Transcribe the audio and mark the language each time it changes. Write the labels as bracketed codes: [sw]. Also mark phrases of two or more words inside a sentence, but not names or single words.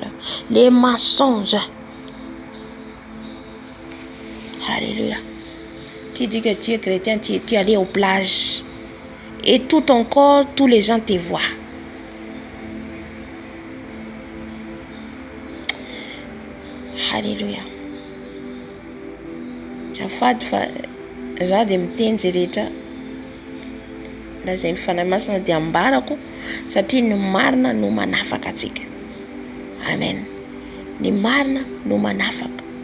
[fr] Les mensonges. Alléluia. Tu dis que tu es chrétien, tu es allé aux plages. Et tout ton corps, tous les gens te voient. Alléluia. [mg] Azafady fa za dia miteny zay rehetra lazay ny fanahy masina dia ambarako satria ny marina no manafaka antsika. Amen. Ny marina no manafaka.